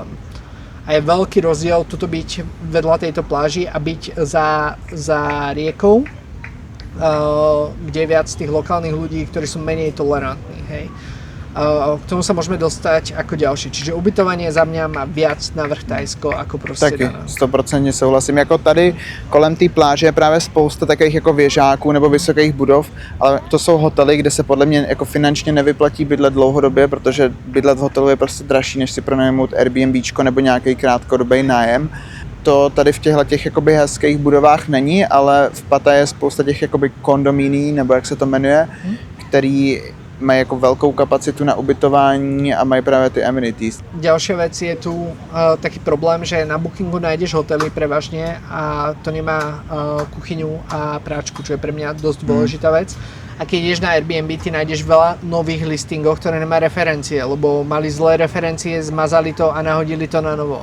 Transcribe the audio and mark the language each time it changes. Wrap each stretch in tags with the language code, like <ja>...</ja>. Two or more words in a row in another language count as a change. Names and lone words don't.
<sk>A je veľký rozdiel tuto byť vedľa tejto pláži a byť za riekou, kde je viac tých lokálnych ľudí, ktorí sú menej tolerantní, hej. K tomu sa môžeme dostať ako ďalší. Čiže ubytovanie za mňa má viac navrch Thajsko ako proste</sk> <cs>Taky,</cs> <sk>Danang.</sk> <cs>100% souhlasím. Jako tady kolem té pláže je právě spousta takových jako věžáků nebo vysokých budov, ale to jsou hotely, kde se podle mě jako finančně nevyplatí bydlet dlouhodobě, protože bydlet v hotelu je prostě dražší, než si pronajmout Airbnbčko nebo nějaký krátkodobý nájem. To tady v těchto těch jakoby hezkých budovách není, ale v Pattaje je spousta těch jakoby kondomíní, nebo jak se to jmenuje, který mají jako velkou kapacitu na ubytování a mají právě ty amenities.</cs> <sk>Ďalšia vec je tu taký problém, že na Bookingu nájdeš hotely prevažne a to nemá kuchyňu a práčku, čo je pre mňa dosť dôležitá vec. A keď ideš na Airbnb, ty nájdeš veľa nových listingov, ktoré nemá referencie, lebo mali zlé referencie, zmazali to a nahodili to na novo.</sk>